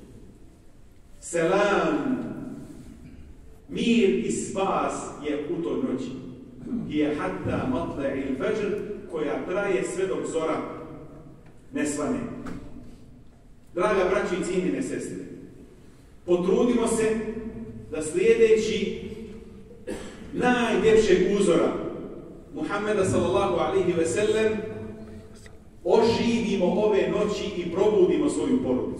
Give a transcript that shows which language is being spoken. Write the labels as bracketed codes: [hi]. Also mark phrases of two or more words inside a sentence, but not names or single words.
[bs] Selam, mir i spas je u toj noći. [ar] هي حتى مطلع الفجر, [bs] koja traje sve dok zora ne svane. Draga braćo i cijenjene sestre, potrudimo se da slijedeći najljepšeg uzora Muhammeda [ar] صلى الله عليه وسلم [bs] oživimo ove noći i probudimo svoju porodicu.